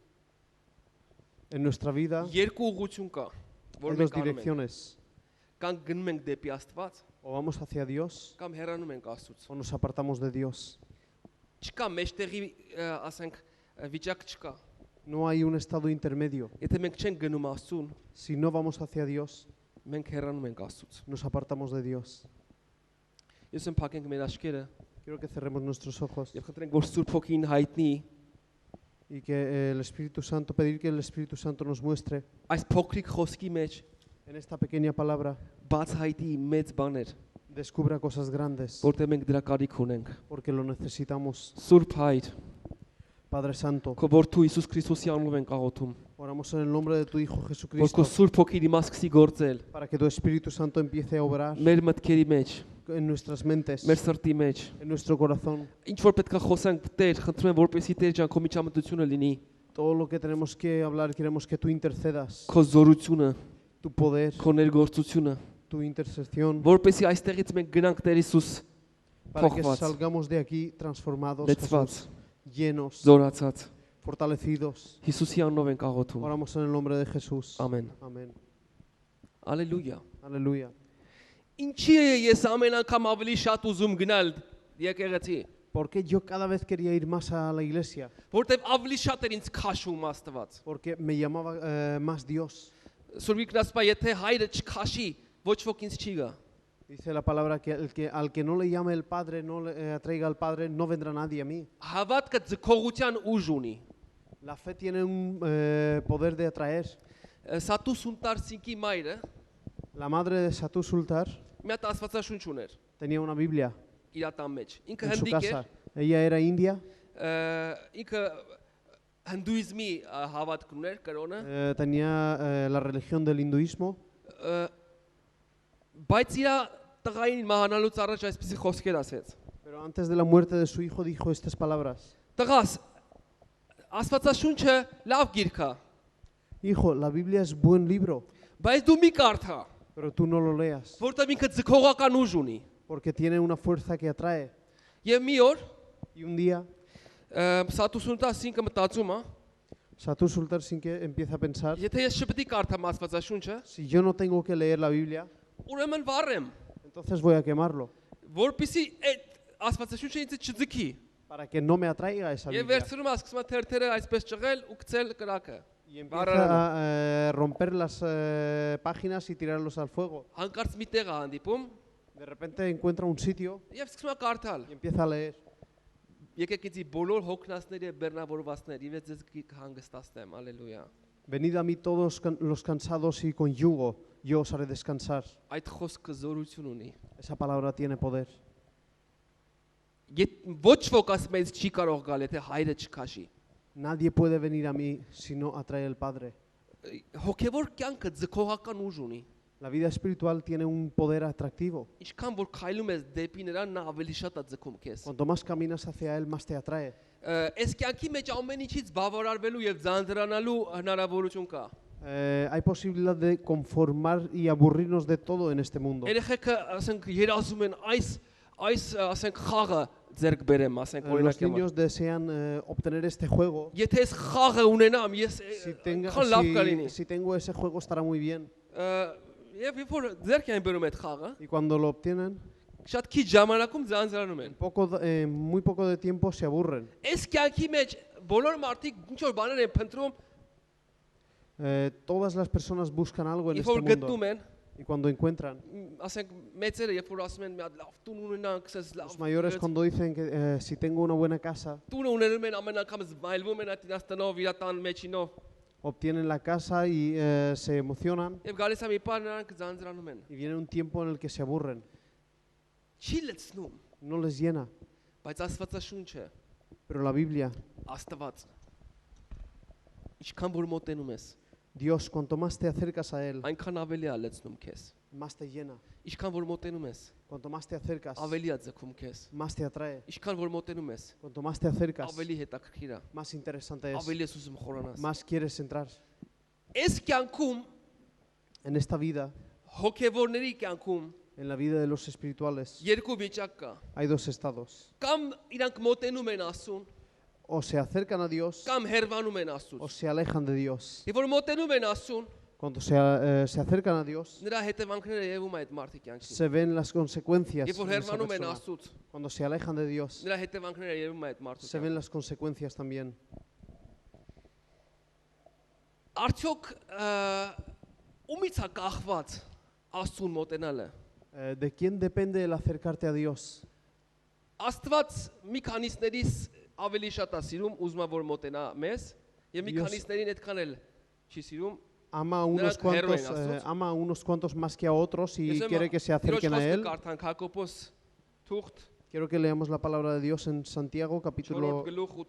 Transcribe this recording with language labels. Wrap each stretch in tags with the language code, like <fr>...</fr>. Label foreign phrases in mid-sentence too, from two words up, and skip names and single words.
<es>En nuestra vida</es> <hy>երկու ուղղություն կա, որ</hy> <es>hay dos</es> <hy>մենք անում ենք։</hy> <es>direcciones.</es> <hy>Կամ գնում ենք դեպի Աստված,</hy> <es>O vamos hacia Dios</es> <hy>կամ հեռանում ենք Աստծուց։</hy> <es>o nos apartamos de Dios.</es> <hy>Չկա մեջտեղի, ասենք, վիճակ չկա։</hy> <es>No hay un estado intermedio.</es> <hy>Եթե մենք չենք գնում Աստծուն,</hy> <es>Si no vamos hacia Dios,</es> <hy>մենք հեռանում ենք Աստծուց։</hy> <es>nos apartamos de Dios.</es> <hy>Ես եմ փակենք մեր աչքերը</hy> <es>Quiero que cerremos nuestros ojos</es> <hy>եւ խնդրենք, որ Սուրբ Հոգին հայտնի</hy> <es>y que el Espíritu Santo, pedir que el Espíritu Santo nos muestre</es> <hy>այս փոքրիկ խոսքի մեջ</hy> <es>en esta pequeña palabra,</es> <hy>բաց հայտի մեծ բաներ,</hy> <es>descubra cosas grandes,</es> <hy>որտեղ մենք դրա կարիք ունենք։</hy> <es>porque lo necesitamos.</es> <hy>Սուրբ Հայր,</hy> <es>Padre Santo,</es> <hy>քո որդու Հիսուս Քրիստոսի անունով ենք աղոթում,</hy> <es>oramos en el nombre de tu Hijo</es> <hy>որ քո</hy> <es>Jesucristo</es> <hy>Սուրբ Հոգին իմաց սկսի գործել</hy> <es>para que tu Espíritu Santo empiece a obrar</es> <hy>մեր մտքերի մեջ,</hy> <es>en nuestras mentes,</es> <hy>մեր սրտի մեջ։</hy> <es>en nuestro corazón.</es> <hy>Ինչ որ պետք է խոսանք Տեր, խնդրում եմ, որպեսզի Տեր ջան, քո միջամտությունը լինի,</hy> <es>Todo lo que tenemos que hablar, queremos que tú intercedas,</es> <hy>քո զորությունը,</hy> <es>tu poder,</es> <hy>քո ներգործությունը,</hy> <es>tu intercesión,</es> <hy>որպեսզի այստեղից մենք գնանք Տեր Հիսուս</hy> <es>para que</es> <hy>փոխված,</hy> <es>salgamos de aquí transformados,</es> <hy>լեցված,</hy> <es>Jesús, llenos,</es> <hy>զորացած։</hy> <es>fortalecidos.</es> <hy>Հիսուսի անունով ենք աղոթում։</hy> <es>Oramos en el nombre de Jesús.</es> <hy>Ամեն։</hy> <es>Amén.</es> <hy>Ալելույա։</hy> <es>Aleluya.</es> <hy>Ինչի է ես ամեն անգամ ավելի շատ ուզում գնալ եկեղեցի,</hy> <es>Porque yo cada vez quería ir más a la iglesia,</es> <hy>որտեվ ավելի շատ էր ինձ քաշում Աստված։</hy> <es>porque me llamaba más Dios.</es> <hy>Սուրբ Գրասպա, եթե հայրը չքաշի, ոչ ոք ինձ չի գա։</hy> <es>Dice la palabra que, al que no le llame el Padre, no le atraiga al Padre, no vendrá nadie a mí.</es> <hy>Հավատքը ձգողության ուժ ունի։</hy> <es>La fe tiene un poder de atraer.</es> <hy>Սատու Սունտարսինկի մայրը</hy> <es>La madre de Satú Sultar</es> <hy>մի հատ Աստվածաշունչ ուներ</hy> <es>tenía una Biblia</es> <hy>իր տան մեջ։ Ինքը</hy> <es>en su</es> <hy>հնդիկ</hy> <es>casa.</es> <hy>էր,</hy> <es>Ella era india,</es> <hy>ինքը հնդուիզմի հավատք ուներ, կրոնը,</hy> <es>tenía la religión del hinduismo,</es> <hy>բայց իր տղային մահանալուց առաջ այսպեսի խոսքեր ասեց։</hy> <es>pero antes de la muerte de su hijo dijo estas palabras.</es> <hy>Տղաս, Աստվածաշունչը լավ գիրք է,</hy> <es>Hijo, la Biblia es buen libro,</es> <hy>բայց դու մի կարդա,</hy> <es>pero tú no lo leas,</es> <hy>որտեղ ինքը ձգողական ուժ ունի։</hy> <es>porque tiene una fuerza que atrae.</es> <hy>Եվ մի օր</hy> <es>Y un día,</es> <hy>Սատու Սունտարսինկը մտածում է,</hy> <es>Satú Sultar sin que empieza a pensar,</es> <hy>եթե ես չպետք է կարդամ Աստվածաշունչը,</hy> <es>si yo no tengo que leer la Biblia,</es> <hy>ուրեմն վառեմ,</hy> <es>entonces voy a quemarlo,</es> <hy>որպեսզի այդ Աստվածաշունչը ինձ չձգի։</hy> <es>para que no me atraiga esa</es> <hy>Եվ</hy> <es>Biblia.</es> <hy>վերցնում է սկսում է թերթերը այսպես ճղել ու գցել կրակը։</hy> <es>Y empieza a romper las páginas y tirarlos al fuego.</es> <hy>Հանկարծ մի տեղ է հանդիպում</hy> <es>De repente encuentra un sitio</es> <hy>եւ սկսում է կարդալ։</hy> <es>y empieza a leer.</es> <hy>Եկեք իցի բոլոր հոգնածների եւ բեռնավորվածների եւ ձեզ կհանգստացնեմ։ Ալելույա։</hy> <es>Venid a mí todos los cansados y con yugo, yo os haré descansar.</es> <hy>Այդ խոսքը զորություն ունի։</hy> <es>Esa palabra tiene poder.</es> <hy>Ոչ ոք ասում է չի կարող գալ, եթե հայրը չքաշի։</hy> <es>Nadie puede venir a mí si no atrae el Padre.</es> <hy>Հոգևոր կյանքը ձգողական ուժ ունի։</hy> <es>La vida espiritual tiene un poder atractivo.</es> <hy>Ինչքան որ քայլում ես դեպի նրան, նա ավելի շատ է ձգում քեզ։</hy> <es>Cuanto más caminas hacia Él, más te atrae.</es> <hy>Այս կյանքի մեջ ամեն ինչից բավարարվելու եւ ձանձրանալու հնարավորություն կա։</hy> <es>Hay posibilidad de conformar y aburrirnos de todo en este mundo.</es> <hy>Երեխեքը ասենք երազում են այս ասենք խաղը ձեռք բերեմ, ասենք</hy> <es>Los</es> <hy>օրինակ եմ։</hy> <es>niños desean obtener este juego.</es> <hy>Եթե այս խաղը ունենամ, ես քան լավ կլինի։</hy> <es>Si tengo ese juego estará muy bien.</es> <hy>Եվ երբ որ ձեռք են բերում այդ խաղը,</hy> <es>Y cuando lo obtienen,</es> <hy>շատ քիչ ժամանակում ձանձրանում են։</hy> <es>muy poco de tiempo se aburren.</es> <hy>Այս կյանքի մեջ բոլոր մարդիկ ինչ որ բաներ են փնտրում,</hy> <es>Todas las personas buscan algo en</es> <hy>երբ</hy> <es>este</es> <hy>որ գտնում</hy> <es>mundo.</es> <hy>են,</hy> <es>Y cuando encuentran,</es> <hy>ասենք մեծերը երբ որ ասում են մի հատ լավ տուն ունենանք, ասես լավ։</hy> <es>los mayores cuando dicen que si tengo una buena casa,</es> <hy>Տունը ունենում են ամեն անգամ զբայլվում են այդ իրաստանով, իր տան մեջինով,</hy> <es>obtienen la casa y se emocionan.</es> <hy>եւ գալիս է մի բան նրանք ձանձրանում են։</hy> <es>Y viene un tiempo en el que se aburren.</es> <hy>Չի լցնում,</hy> <es>No les llena.</es> <hy>բայց Աստվածաշունչը</hy> <es>Pero la Biblia,</es> <hy>Աստված ինչքան որ մոտենում ես,</hy> <es>Dios, cuanto más te acercas a Él,</es> <hy>այնքան ավելի է լցնում քեզ։</hy> <es>más te llena.</es> <hy>Ինչքան որ մոտենում ես,</hy> <es>Cuanto más te acercas,</es> <hy>ավելի է ձգում քեզ։</hy> <es>más te atrae.</es> <hy>Ինչքան որ մոտենում ես,</hy> <es>Cuanto más te acercas,</es> <hy>ավելի հետաքրքիր է,</hy> <es>más interesante es,</es> <hy>ավելի ես ուզում խորանաս։</hy> <es>más quieres entrar.</es> <hy>Այս կյանքում</hy> <es>En esta vida,</es> <hy>հոգևորների կյանքում</hy> <es>En la vida de los espirituales</es> <hy>երկու վիճակ կա։</hy> <es>hay dos estados.</es> <hy>Կամ իրանք մոտենում են Աստծուն,</hy> <es>O se acercan a Dios</es> <hy>կամ հերվանում են</hy> <es>o</es> <hy>Աստծուց։</hy> <es>se alejan de Dios.</es> <hy>Եվ որ մոտենում են Աստծուն,</hy> <es>Cuando se acercan a Dios,</es> <hy>նրա հետևանքները երևում է այդ մարդի կյանքին։</hy> <es>se ven las consecuencias.</es> <hy>Եվ որ</hy> <es>En esa</es> <hy>հերվանում են</hy> <es>persona.</es> <hy>Աստծուց,</hy> <es>Cuando se alejan de Dios,</es> <hy>նրա հետևանքները երևում է այդ մարդու</hy> <es>se ven las consecuencias también.</es> <hy>Արդյոք ումից է կախված Աստծուն մոտենալը։</hy> <es>¿De quién depende el acercarte a Dios?</es> <hy>Աստված մի քանիսներից ավելի շատ է սիրում, ուզում է որ մոտենա մեզ, եւ մի</hy> <es>Dios-</es> <hy>քանիսներին այդքան էլ չի սիրում։</hy> <es>Ama a unos</es> <hy>Նրանք հեռու են</hy> <es>cuantos,</es> <hy>Աստծուց։</hy> <es>ama a unos cuantos más que a otros y</es> <hy>Ես</hy> <es>quiere que se acerquen a</es> <hy>խոսքը</hy> <es>Él.</es> <hy>կարդանք Հակոբոս թուղթ</hy> <es>Quiero que leamos la palabra de Dios en Santiago, 4 capítulo</es> <hy>գլուխ 8 համար։</hy>